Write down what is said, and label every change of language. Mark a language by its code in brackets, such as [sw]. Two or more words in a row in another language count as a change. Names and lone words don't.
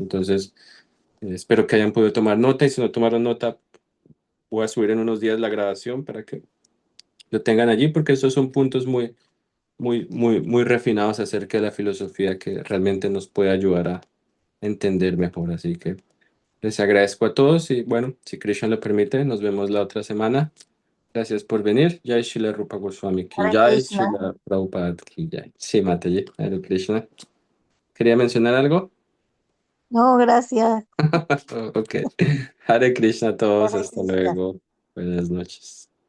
[es] Entonces, espero que hayan podido tomar nota, y si no tomaron nota, voy a subir en unos días la grabación para que lo tengan allí, porque estos son puntos muy refinados acerca de la filosofía que realmente nos puede ayudar a entender mejor. Así que les agradezco a todos y bueno, si Krishna lo permite, nos vemos la otra semana. Gracias por venir. [hi] जय शीला रूप गोस्वामी की [es] Hare Jai, Krishna. [hi] शीला प्रभुपाद की जय. [es] Sí, Mataji, Hare Krishna. ¿Quería mencionar algo? No, gracias. Ok. Hare Krishna a todos, Hare hasta Krishna. luego. Buenas noches.